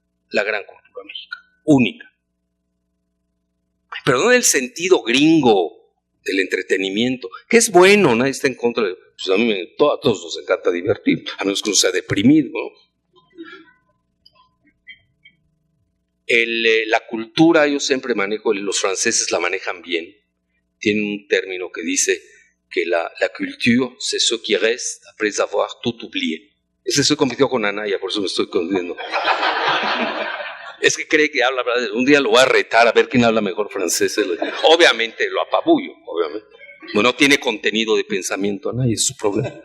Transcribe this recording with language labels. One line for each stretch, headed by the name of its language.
Spanish: La gran cultura mexicana. Única. Pero no en el sentido gringo del entretenimiento, que es bueno, nadie está en contra de... Pues a todos nos encanta divertir, a menos que uno sea deprimido, ¿no? La cultura, yo siempre manejo, los franceses la manejan bien. Tienen un término que dice que
French: la culture, c'est ce qui reste après avoir tout oublié.
Spanish: Ese estoy compitiendo con Anaya, por eso me estoy confundiendo. Es que cree que habla, un día lo voy a retar a ver quién habla mejor francés. Obviamente lo apabullo, obviamente. No tiene contenido de pensamiento Anaya, es su problema.